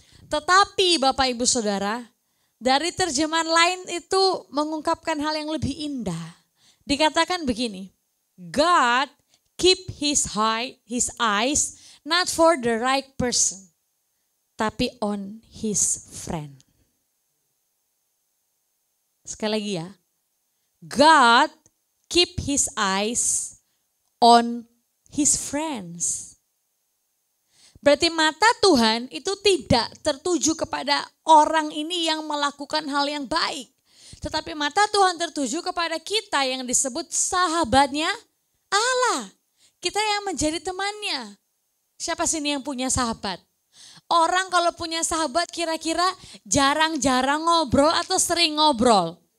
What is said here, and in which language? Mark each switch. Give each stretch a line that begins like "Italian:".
Indonesian: Tetapi Bapak Ibu Saudara, dari terjemahan lain itu mengungkapkan hal yang lebih indah. Dikatakan begini,
English: God keep his eyes not for the right person,
Indonesian: tapi
English: on his friend.
Indonesian: Sekali lagi ya,
English: God keep his eyes on his friends.
Indonesian: Berarti mata Tuhan itu tidak tertuju kepada orang ini yang melakukan hal yang baik. Tetapi mata Tuhan tertuju kepada kita yang disebut sahabatnya Allah. Kita yang menjadi temannya. Siapa sini yang punya sahabat? Orang kalau punya sahabat kira-kira jarang-jarang ngobrol atau sering ngobrol?